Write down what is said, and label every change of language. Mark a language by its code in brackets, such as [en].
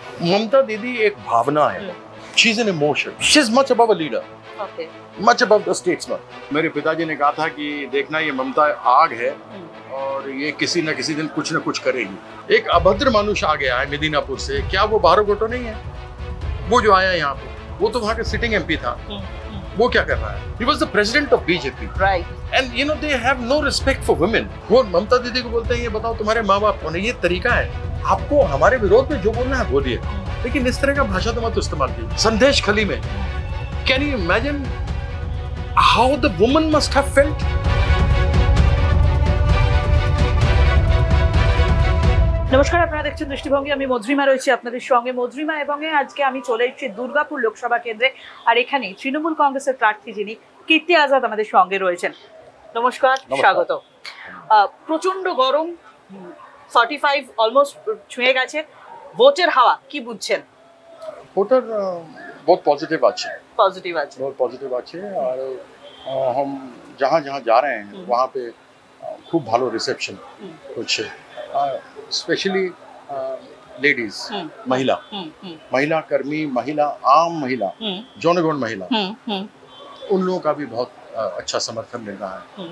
[hi] ममता दीदी एक भावना है, [en] She is an emotion, she is much above a leader, much above the statesman. [hi] मेरे पिताजी ने कहा था कि देखना ये ममता आग है और ये किसी न किसी दिन कुछ न कुछ करेगी। एक अभद्र मनुष्य आ गया है मिदनापुर से, क्या वो बारोगोटो नहीं है? वो जो आया यहाँ पे, वो तो वहाँ के सिटिंग एमपी था। वो क्या कर रहा है? [en] He was the president of BJP. Right. And you know they have no respect for women. [hi] वो ममता दीदी को बोलते हैं ये बताओ तुम्हारे माँ बाप कौन है? ये तरीका है, आपको हमारे विरोध में जो बोलना है बोलिए, लेकिन इस तरह का भाषा तो मत इस्तेमाल कीजिए। [en] Sandeshkhali में, can you imagine how the woman must have felt? [bn] নমস্কার, আপনারা দেখছেন দৃষ্টিভঙ্গি। আমি মধুরিমা রয়েছি আপনাদের সঙ্গে। মধুরিমা এবং আজকে আমি চলে এসেছি দুর্গাপুর লোকসভা কেন্দ্রে, আর এখানে তৃণমূল কংগ্রেসের প্রার্থী যিনি কীর্তি আজাদ আমাদের সঙ্গে রয়েছেন। নমস্কার, স্বাগত। প্রচন্ড গরম, 45 অলমোস্ট ছুঁয়ে গেছে, ভোটের হাওয়া কি বুঝছেন? ভোটার [hi] बहुत पॉजिटिव [bn] আছে, बहुत पॉजिटिव আছে। [hi] और हम जहाँ जहाँ जा रहे हैं वहाँ पे [bn] खूब भालो [hi] रिसेप्शन कुछ, स्पेशली लेडीज, महिला कर्मी, महिला आम महिला, जौनगौन महिला, उन लोगों का भी बहुत अच्छा समर्थन मिल रहा है।